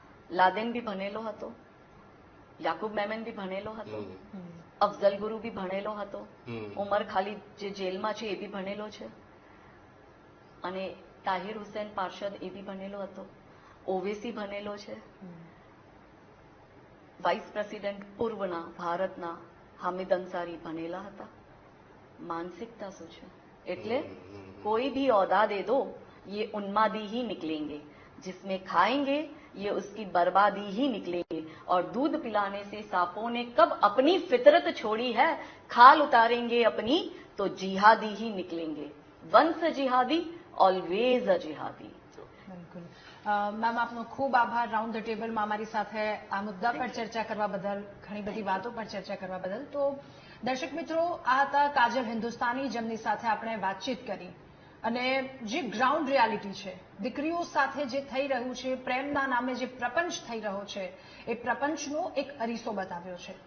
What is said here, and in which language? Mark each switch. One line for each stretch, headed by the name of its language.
Gujarati: લાદેન બી ભણેલો હતો, યાકુબ મેમન બી ભણેલો હતો, અફઝલ ગુરુ બી ભણેલો હતો, ઉમર ખાલિદ જે જેલમાં છે એ બી ભણેલો છે, અને તાહિર હુસેન પાર્ષદ એ બી ભણેલો હતો, ઓવેસી ભણેલો છે, વાઇસ પ્રેસિડેન્ટ પૂર્વના ભારતના હામિદ અંસારી ભણેલા હતા. માનસિકતા શું છે? એટલે કોઈ ભી
Hindi: औहदा दे दो ये उन्मादी ही निकलेंगे, जिसमें खाएंगे ये उसकी बर्बादी ही निकलेंगे, और दूध पिलाने से सांपों ने कब अपनी फितरत छोड़ी है, खाल उतारेंगे अपनी तो जिहादी ही निकलेंगे.
English: Once jihadi always a jihadi.
Gujarati: બિલકુલ. મેમ, આપનો ખૂબ આભાર રાઉન્ડ ધ ટેબલમાં અમારી સાથે આ મુદ્દા પર ચર્ચા કરવા બદલ, ઘણી બધી વાતો પર ચર્ચા કરવા બદલ. તો દર્શક મિત્રો, આ હતા કાજલ હિન્દુસ્તાની, જેમની સાથે આપણે વાતચીત કરી અને જે ગ્રાઉન્ડ રિયાલિટી છે, દીકરીઓ સાથે જે થઈ રહ્યું છે, પ્રેમના નામે જે પ્રપંચ થઈ રહ્યો છે, એ પ્રપંચનો એક અરીસો બતાવ્યો છે.